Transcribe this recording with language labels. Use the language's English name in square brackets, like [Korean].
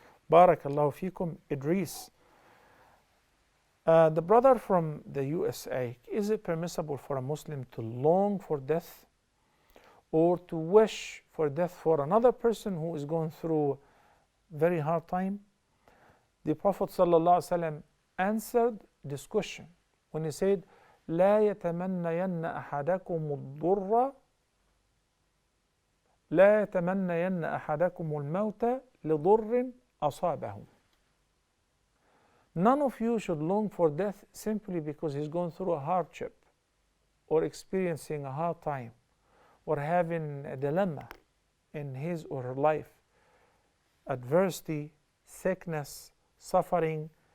[English] Barakallahu fikum, Idris. The brother from the USA, is it permissible for a Muslim to long for death or to wish for death for another person who is going through very hard time? The Prophet ﷺ answered this question when he said, [Arabic] لا يتمنين أحدكم الضر لا يتمنين أحدكم الموت لضر أصابه. [English] None of you should long for death simply because he's going through a hardship, or experiencing a hard time, or having a dilemma in his or her life, adversity, sickness, suffering.